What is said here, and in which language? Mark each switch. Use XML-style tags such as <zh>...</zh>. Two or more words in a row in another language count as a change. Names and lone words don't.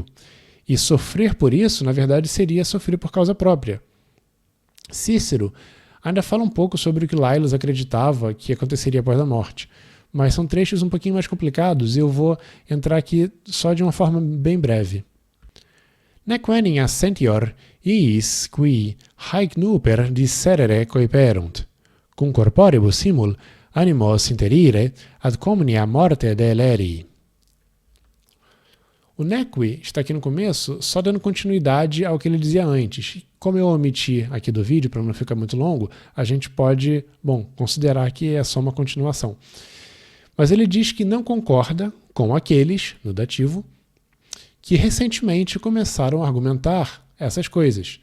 <pt>E sofrer por isso, na verdade, seria sofrer por causa própria. Cícero ainda fala um pouco sobre o que Laelius acreditava que aconteceria após a morte, mas são trechos um pouquinho mais complicados e eu vou entrar aqui só de uma forma bem breve.</pt> <la>Nequenim assentior iis qui haec nuper disserere coiperunt, cum corporibus simul animos interire ad communia morte delerii.</la> <pt>O nequi está aqui no começo só dando continuidade ao que ele dizia antes. Como eu omiti aqui do vídeo, para não ficar muito longo, a gente pode, considerar que é só uma continuação. Mas ele diz que não concorda com aqueles, no dativo, que recentemente começaram a argumentar essas coisas.</pt>